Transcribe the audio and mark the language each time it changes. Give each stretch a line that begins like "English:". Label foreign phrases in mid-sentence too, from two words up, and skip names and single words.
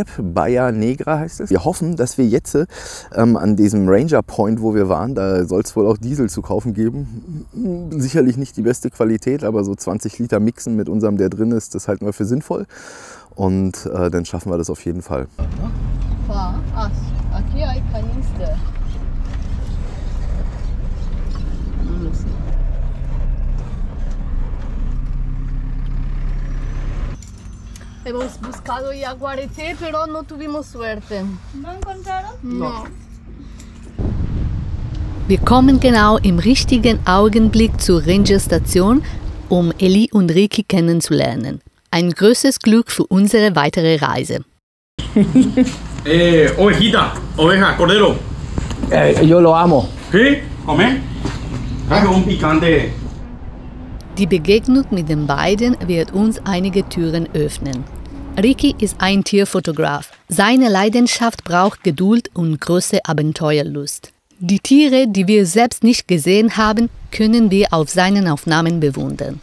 German: Bahia Negra heißt es. Wir hoffen, dass wir jetzt an diesem Ranger Point, wo wir waren, da soll es wohl auch Diesel zu kaufen geben. Sicherlich nicht die beste Qualität, aber so 20 Liter mixen mit unserem, der drin ist, das halten wir für sinnvoll. Und dann schaffen wir das auf jeden Fall.
Spanish: Aqui hay canista. Hemos buscado jaguarete, pero no tuvimos suerte. ¿No encontraron? No.
German: Wir kommen genau im richtigen Augenblick zur Rangerstation, um Eli und Ricky kennenzulernen. Ein großes Glück für unsere weitere Reise.
Spanish: Ovejita, oveja, cordero. Yo lo amo. ¿Sí? ¿Comer? Traje un picante.
German: Die Begegnung mit den beiden wird uns einige Türen öffnen. Ricky ist ein Tierfotograf. Seine Leidenschaft braucht Geduld und große Abenteuerlust. Die Tiere, die wir selbst nicht gesehen haben, können wir auf seinen Aufnahmen bewundern.